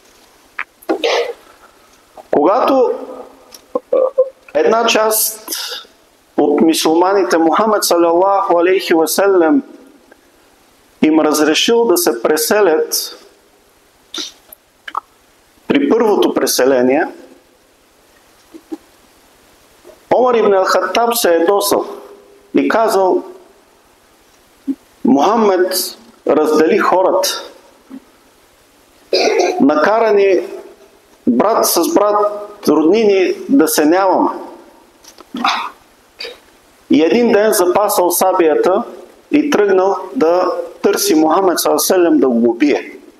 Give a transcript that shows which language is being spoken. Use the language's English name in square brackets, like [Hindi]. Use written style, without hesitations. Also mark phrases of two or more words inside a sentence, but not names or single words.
[Bulgarian] Когато една част от мюсюлманите, Мухамед [Arabic] صلى الله عليه وسلم, [Bulgarian] им разрешил да се преселят при първото преселение, Омар ибн ал-Хаттаб се ядосал и казал: Мухамед раздели хората, накарани брат с брат, роднини да се нямаме. И един ден запасал сабията и тръгнал да търси Мухамед саллаллаху да го убие.